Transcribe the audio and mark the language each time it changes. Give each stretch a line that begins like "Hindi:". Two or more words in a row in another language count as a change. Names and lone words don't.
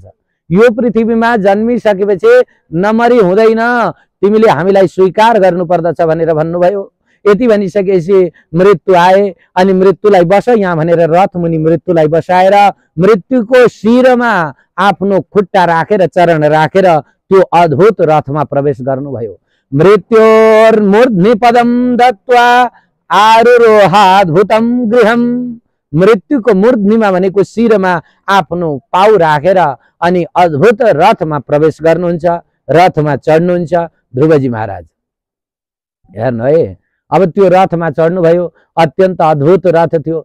Nepali: यो पृथ्वीमा जन्मिसकेपछि नमरी हुँदैन, तिमीले हामीलाई स्वीकार गर्नु पर्दछ भनेर भन्नुभयो। यति भनिसकेपछि मृत्यु आए अनि मृत्युलाई बस यहाँ भनेर रथ मुनि मृत्युलाई बसाएर मृत्युको शिरमा आफ्नो खुट्टा राखेर चरण राखेर त्यो अद्भुत रथमा प्रवेश गर्नुभयो।
Sanskrit: मृत्योर्मूर्ध्नि पदम दत्वा आरुरोहाद्भुतम गृहम।
Nepali: मृत्युको मूर्ध्निमा भनेको शिरमा आफ्नो पाउ राखेर अनि अद्भुत रथमा प्रवेश गर्नुहुन्छ, रथमा चढ्नुहुन्छ ध्रुवजी महाराज। हेर्नु है, अब त्यो रथमा चढ्नुभयो। अत्यन्त अद्भुत रथ थियो।